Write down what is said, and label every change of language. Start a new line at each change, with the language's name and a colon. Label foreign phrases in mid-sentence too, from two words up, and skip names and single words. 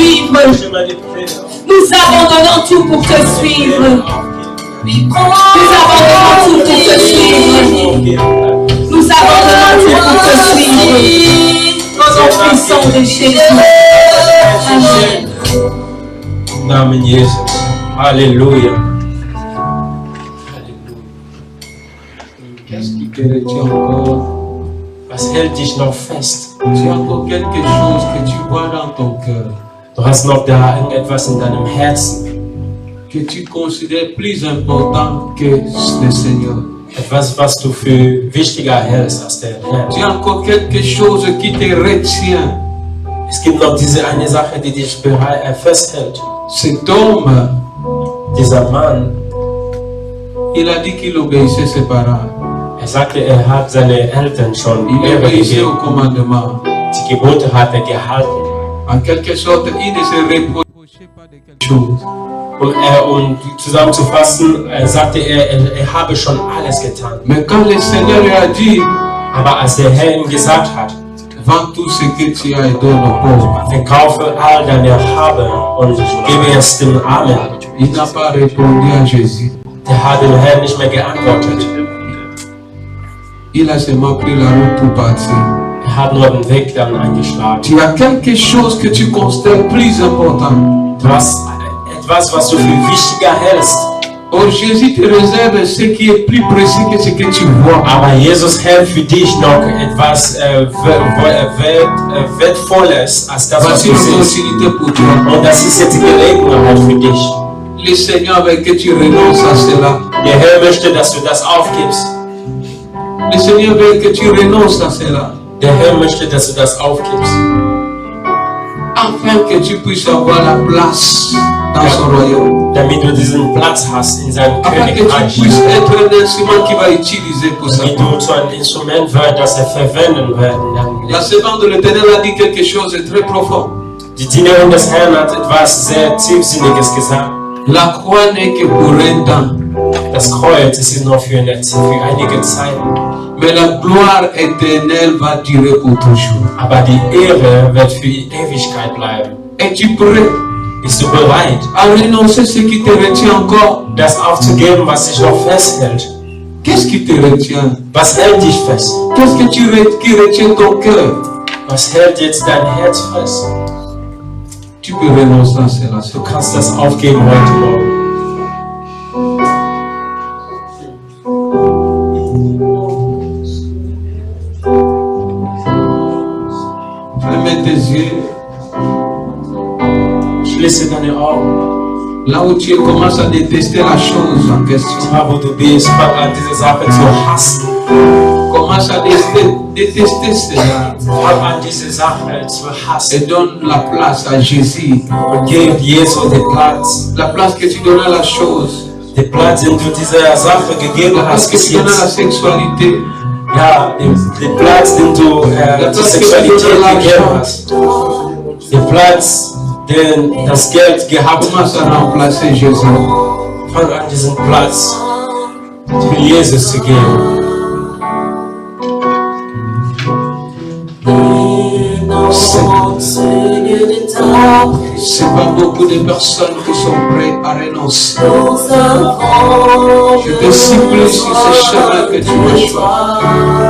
French: suivre. Nous abandonnons tout pour te suivre. Nous abandonnons tout pour te suivre. Nous abandonnons tout pour te suivre. Au nom puissant de Jésus. Amen.
German: Namen Jesus. Halleluja.
French: Qu'est-ce qui te retient encore?
German: Was hält dich noch fest?
French: Tu as encore quelque chose que tu vois dans ton cœur,
German: Du hast noch da irgendetwas in deinem Herzen.
French: que tu considères plus important que le Seigneur.
German: Etwas, was du für wichtiger hältst als der Herr.
French: Tu as encore quelque chose qui te retient.
German: Es gibt noch diese eine Sache, die dich festhält.
French: Cet homme,
German: Dieser Mann,
French: il a dit qu'il obéissait ses parents.
German: er sagte, er hat seine Eltern schon
French: Il
German: Ehre
French: obéissait au
German: gegeben.
French: commandement.
German: Die Gebote hat er gehalten.
French: En quelque sorte, il ne se reprochait pas de quelque chose.
German: Um zusammenzufassen, sagte er habe schon alles getan.
French: Mais quand le Seigneur lui a dit,
German: Aber als der Herr ihm gesagt hat,
French: vends tout ce que tu as et donne aux pauvres,
German: verkaufe all deine Habe und gebe es den Armen,
French: il n'a pas répondu à Jésus.
German: der hat dem Herrn nicht mehr geantwortet.
French: Il a seulement pris la route pour partir.
German: Er hat nur den Weg dann eingeschlagen.
French: Tu as quelque chose que tu considères plus important.
German: Du hast etwas, was du für wichtiger hältst.
French: Oh, Jésus te réserve ce qui est plus précieux que ce que tu vois.
German: Aber Jesus hält für dich noch etwas Wertvolles als das, was
French: Voici
German: du
French: une
German: siehst.
French: opportunité pour toi.
German: Und das ist jetzt die Gelegenheit für dich.
French: Le Seigneur veut que tu renonces à cela.
German: Der Herr möchte, dass du das aufgibst.
French: Le Seigneur veut que tu renonces à cela.
German: Der Herr möchte, dass du das aufgibst.
French: Afin que tu puisses avoir la place dans son royaume.
German: Damit du diesen Platz hast in seinem
French: Afin que tu
German: Königreich.
French: puisses être un instrument qui va utiliser pour ça.
German: Damit du zu einem Instrument wird, das er verwenden wird in deinem
French: La
German: Leben.
French: servante de l'Éternel a dit quelque chose de très profond.
German: Die Dienerin des Herrn hat etwas sehr Tiefsinniges gesagt.
French: La croix n'est que pour un temps.
German: Das Kreuz ist nur für einige Zeit.
French: Mais la gloire éternelle va durer pour toujours.
German: Aber die Ehre wird für die Ewigkeit bleiben.
French: Es-tu prêt
German: Bist du bereit,
French: à renoncer ce qui te retient encore?
German: das aufzugeben, was dich noch festhält?
French: Qu'est-ce qui te retient?
German: Was hält dich fest?
French: Qu'est-ce que qui retient ton cœur?
German: Was hält jetzt dein Herz fest?
French: Tu peux renoncer à cela.
German: Du kannst das aufgeben heute Morgen.
French: Ferme tes yeux.
German: Schließe deine Augen.
French: Là où tu commences à détester la chose en question.
German: Da, wo du bist, fang an, diese Sache zu hassen.
French: Commence à détester cela.
German: Fang an, diese Sache zu hassen.
French: Et donne la place à Jésus.
German: Und gib Jesus den Platz.
French: La place que tu donnes à la chose.
German: Den Platz, den du dieser Sache gegeben
French: La place
German: hast
French: que
German: bis
French: tu donnes à la
German: jetzt.
French: sexualité.
German: Ja, den Platz, den du zur Sexualität gegeben hast. Den Platz, den das Geld gehabt hat.
French: Commence à remplacer Jésus.
German: Fang an, diesen Platz für Jesus zu geben.
French: C'est pas beaucoup de personnes qui sont prêtes à renoncer. Je te supplie sur ce chemin que tu veux choisir.